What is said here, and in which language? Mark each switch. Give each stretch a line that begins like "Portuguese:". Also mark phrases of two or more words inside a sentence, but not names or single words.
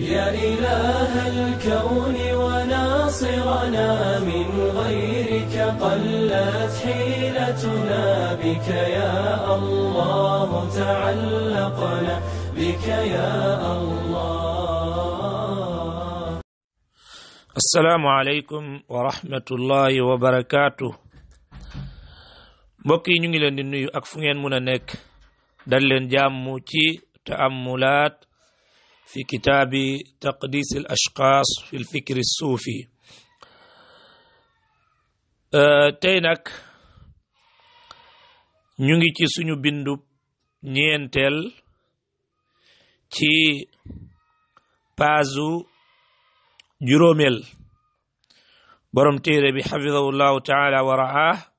Arabic: يا إله الكون وناصرنا من غيرك قلت حيلتنا بك يا الله تعلقنا بك يا الله. السلام عليكم ورحمة الله وبركاته.
Wolof: mbokk yi ñu ngi leen di nuyu ak fu ngeen mën a nekk dal leen jàmm ci
Arabic: تأملات في كتاب تقديس الأشخاص في الفكر الصوفي.
Wolof: tey nag ñu ngi ci suñu bindu ñeenteel ci paasu juróomeel borom téere bi
Arabic: حفظه الله تعالى ورعاه